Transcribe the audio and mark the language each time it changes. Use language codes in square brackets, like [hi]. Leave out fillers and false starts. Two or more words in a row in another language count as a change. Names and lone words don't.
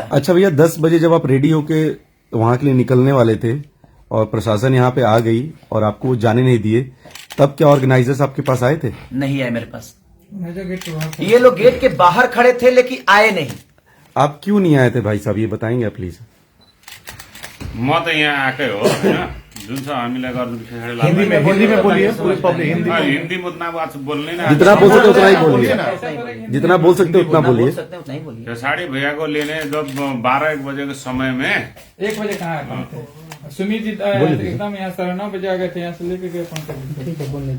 [hi] अच्छा भैया, 10 बजे जब आप रेडी होके वहां के लिए निकलने वाले थे और प्रशासन यहाँ पे आ गई और आपको वो जाने नहीं दिए, तब क्या ऑर्गेनाइजर्स आपके पास आए थे? नहीं आए मेरे पास। ये लोग गेट के बाहर खड़े थे लेकिन आए नहीं। आप क्यों नहीं आए थे भाई साहब, ये बताएंगे प्लीज? [ne] म त यहाँ आएकै हो होइन, जुन छ हामीलाई गर्नु खेसारी लाल [hi] हिंदी में बोलिए, पूरी पब्लिक हिंदी में। हिंदी में उतना बात बोल्ने ना, जितना बोल सकते उतना ही बोलिए, जितना बोल सकते उतना बोलिए। खेसारी भैया को लेने जब 12-1 बजे के समय में 1 बजे कहाँ आए थे? सुमित जी एकदम यहाँ 9:30 बजे आ गए थे, यहाँ से लेके गए 5